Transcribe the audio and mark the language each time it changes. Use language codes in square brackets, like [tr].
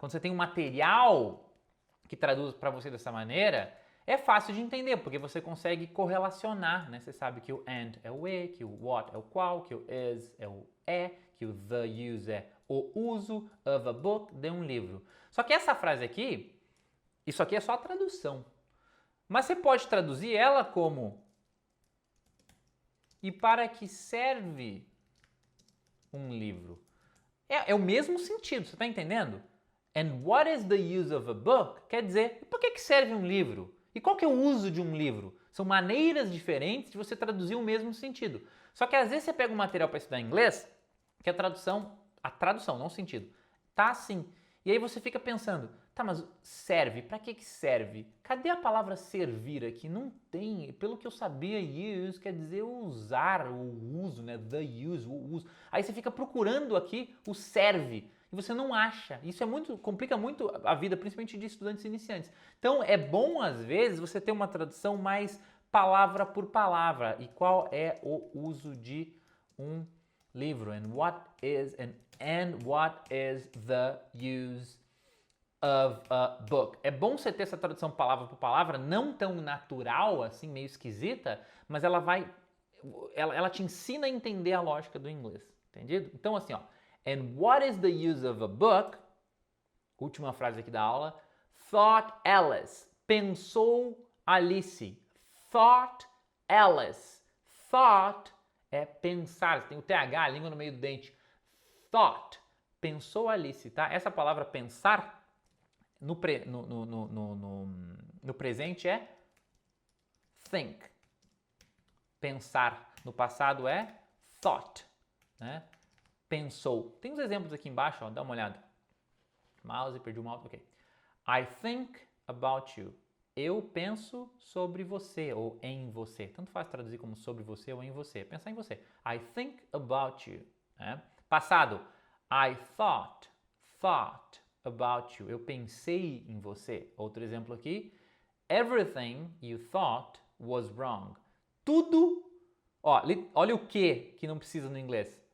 [pt] Quando você tem um material que traduz para você dessa maneira, é fácil de entender, porque você consegue correlacionar, né? Você sabe que o and é o e, que o what é o qual, que o is é o é, que o the use é o uso [en] of a book, [pt] de um livro. Só que essa frase aqui, isso aqui é só a tradução. Mas você pode traduzir ela como e para que serve um livro? É o mesmo sentido, você está entendendo? [en] And what is the use of a book? [pt] Quer dizer, para que serve um livro? E qual que é o uso de um livro? São maneiras diferentes de você traduzir o mesmo sentido. Só que às vezes você pega um material para estudar inglês, que a tradução, não o sentido, tá assim. E aí você fica pensando, tá, mas serve, para que serve? Cadê a palavra servir aqui? Não tem, pelo que eu sabia, use quer dizer usar, o uso, né? The use, o uso. Aí você fica procurando aqui o serve e você não acha. Isso complica muito a vida, principalmente de estudantes iniciantes. Então é bom às vezes você ter uma tradução mais palavra por palavra. E qual é o uso de um livro? [en] And what is the use of a book? [pt] É bom você ter essa tradução palavra por palavra, não tão natural assim, meio esquisita, mas ela te ensina a entender a lógica do inglês, entendido? Então assim, ó, [en] and what is the use of a book? [pt] Última frase aqui da aula. [en] Thought Alice. [pt] Pensou Alice. [en] Thought Alice. [pt] Thought é pensar. Tem o TH, a língua no meio do dente. Thought. Pensou Alice, tá? Essa palavra pensar no presente é think. Pensar. No passado é thought, né? Pensou. Tem uns exemplos aqui embaixo, ó, dá uma olhada. Mouse, perdi o mouse, ok. [en] I think about you. [pt] Eu penso sobre você ou em você. Tanto faz traduzir como sobre você ou em você. Pensar em você. [en] I think about you. [pt] Né? Passado. [en] I thought about you. [pt] Eu pensei em você. Outro exemplo aqui. [en] Everything you thought was wrong. [pt] Tudo. Ó, olha o que não precisa no inglês.